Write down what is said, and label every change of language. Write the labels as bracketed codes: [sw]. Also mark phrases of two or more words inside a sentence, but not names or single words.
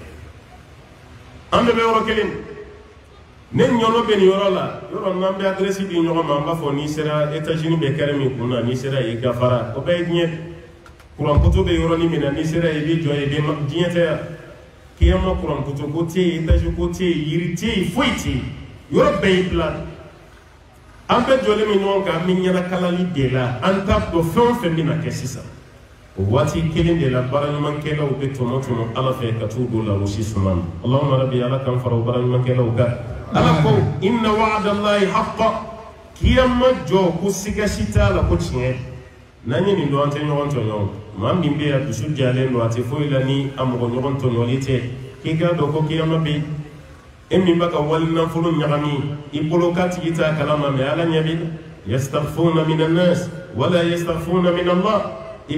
[bm] na an bɛɛ bɛ yɔrɔ kelen ne ɲɔnɔ bɛ nin yɔrɔ la yɔrɔ n'an bɛ adresi di ɲɔgɔn ma an b'a fɔ n'i sera États-Unis bɛ kɛrɛ min kun na n'i sera yen gafara o bɛɛ ye diɲɛ kurankoto bɛ yɔrɔnin min na n'i sera yen i bɛ jɔ yen diɲɛ tɛ yan kiyama kurankoto ko tɛ yen États-Unis ko tɛ yen yiri tɛ yen foyi tɛ yen yɔrɔ bɛɛ y'i bila an bɛɛ jɔlen bɛ ɲɔgɔn kan an bɛ ɲɛnakalali de la an t'a dɔn fɛn o fɛn bɛ na kɛ sisan o waati kelen de la baara ɲumankɛlaw bɛ tɔmɔ ala fɛ ka t'u don larosi suma na [ar] اللهم ربي [bm] ala k'an fara o baara ɲumankɛlaw kan ala ko [ar] إن وعد الله حقا [bm] kiyama jɔ ko siga si t'a la ko tiɲɛ n'an ye nin dɔn an tɛ ɲɔgɔn tɔɲɔ maa min bɛ yan dusu jalen don a tɛ foyi la ni a mɔgɔ ɲɔgɔn tɔɲɔli tɛ k'i k'a dɔn ko kiyama bɛ yen e min bɛ ka wali nafolo ɲagami i bolo k'a tigi t'a kalama mɛ ala ɲɛ b'i la [ar] يستخفون من الناس ولا يستخفون من الله [bm] i